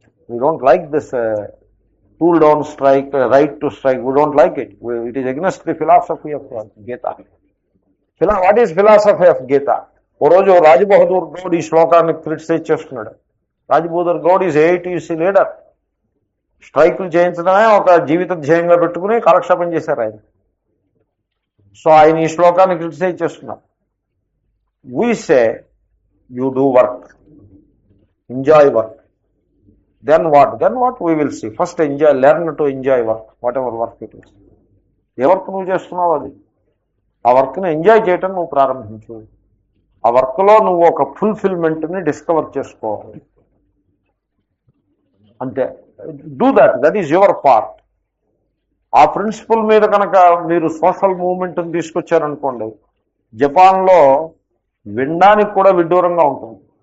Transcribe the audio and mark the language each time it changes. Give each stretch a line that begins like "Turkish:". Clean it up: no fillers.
English: We don't like this tool down strike, right to strike. We don't like it. It is against the philosophy of Gita. What is philosophy of Gita?
Telugu: ఓ రోజు రాజ్ బహదూర్ గౌడ్ ఈ శ్లోకాన్ని criticise చేస్తున్నాడు. Raj Bahadur Goud is AITUC leader. స్ట్రైకులు చేయించడమే ఒక జీవిత ధ్యేయంగా పెట్టుకుని కాలక్షేపం చేశారు ఆయన. సో ఆయన ఈ శ్లోకాన్ని క్రిటిసైజ్ చేస్తున్నారు.
English: We say you do work, enjoy work. Then what? We will see. First enjoy, learn to enjoy work, whatever work it is.
Telugu: ఏ work నువ్వు చేస్తున్నావు అది, ఆ వర్క్ని ఎంజాయ్ చేయటం నువ్వు ప్రారంభించు. ఆ వర్క్లో నువ్వు ఒక ఫుల్ఫిల్మెంట్ని డిస్కవర్ చేసుకోవాలి. అంతే.
English: Do that is your part.
Telugu: ఆ ప్రిన్సిపల్ మీద కనుక మీరు సోషల్ మూవ్మెంట్ని తీసుకొచ్చారనుకోండి, జపాన్లో వినడానికి కూడా విడ్డూరంగా ఉంటుంది.